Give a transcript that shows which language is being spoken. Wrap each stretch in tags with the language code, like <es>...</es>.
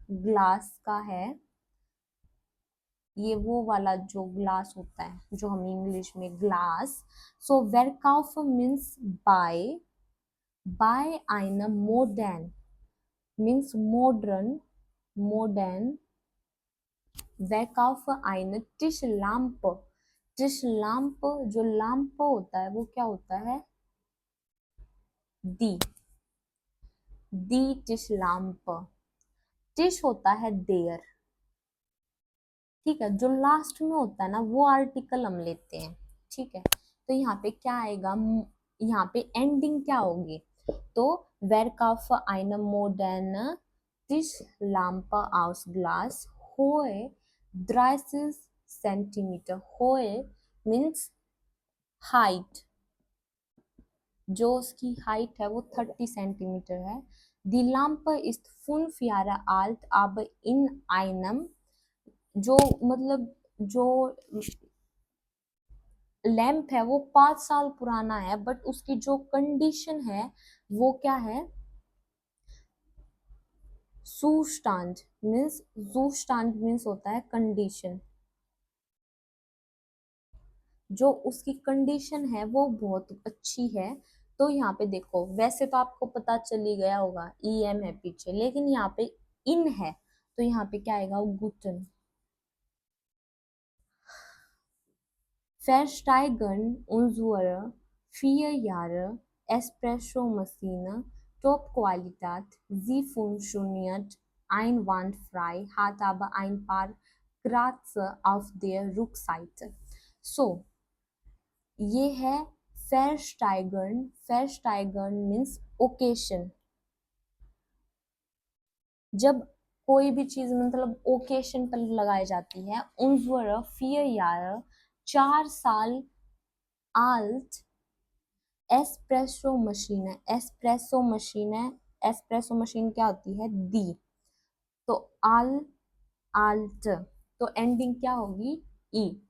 <hi>Glass का है, ये वो वाला जो ग्लास होता है जो हम इंग्लिश में glass.</hi> <en>So verkaufe means buy. Buy eine modern means modern. Modern.</en> <de>verkaufe eine Tischlampe.</de> <hi>Tischlampe, जो लैंप होता है वो क्या होता है?</hi> <de>दी.</de> <hi>दी Tischlampe. टिश होता है देयर. ठीक है, जो लास्ट में होता है ना वो आर्टिकल हम लेते हैं. ठीक है, तो यहाँ पे क्या आएगा? यहाँ पे एंडिंग क्या होगी?</hi> <de>तो verkaufe eine moderne Tischlampe aus Glas. Hohe 30 cm.</de> <hi>Hohe means height. जो उसकी हाइट है वो 30 सेंटीमीटर है.</hi> <de>Die Lampe ist 5 Jahre alt, aber in einem,</de> <hi>जो मतलब जो लैंप है वो 5 साल पुराना है, बट उसकी जो कंडीशन है वो क्या है, Zustand मीन्स, Zustand मीन्स होता है कंडीशन, जो उसकी कंडीशन है वो बहुत अच्छी है। तो यहाँ पे देखो, वैसे तो आपको पता चल ही गया होगा, EM है पीछे, लेकिन यहाँ पे इन है, तो यहाँ पे क्या आएगा, गुटन।</hi> <de>Versteigen unsere 4 Jahre Espresso-Maschine, Top-Qualität, sie funktioniert einwandfrei, hat aber ein paar Kratzer auf der Rückseite.</de> <hi>So, ये है Versteigern.</hi> <en>Versteigern means occasion.</en> <hi>जब कोई भी चीज मतलब ओकेशन पर लगाई जाती है,</hi> <de>unsere 4 Jahre</de> <hi>4 साल alt एस्प्रेसो मशीन है, एस्प्रेसो मशीन है, एस्प्रेसो मशीन क्या होती है, दी, तो आल, आल्ट, तो एंडिंग क्या होगी, ई।</hi>